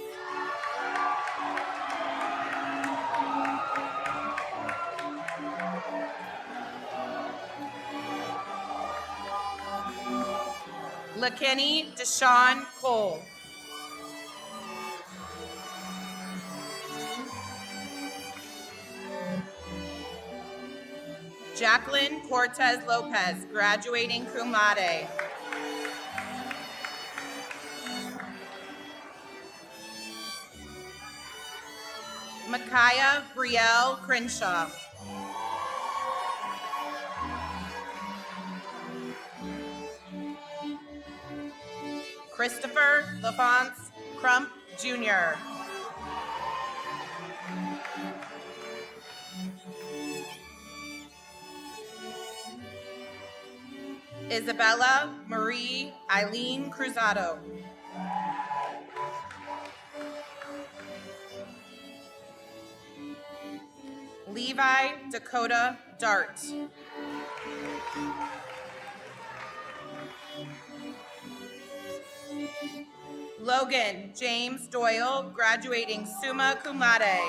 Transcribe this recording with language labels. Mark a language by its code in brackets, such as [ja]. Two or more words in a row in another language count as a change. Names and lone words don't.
[en] LaKenny Deshawn Cole. Jacqueline Cortez Lopez, graduating [la] cum laude. [en] Micaiah Brielle Crenshaw. Christopher LaFonce Crump, Jr. Isabella Marie Eileen Cruzado. Levi Dakota Dart. Logan James Doyle, graduating [la] summa cum laude.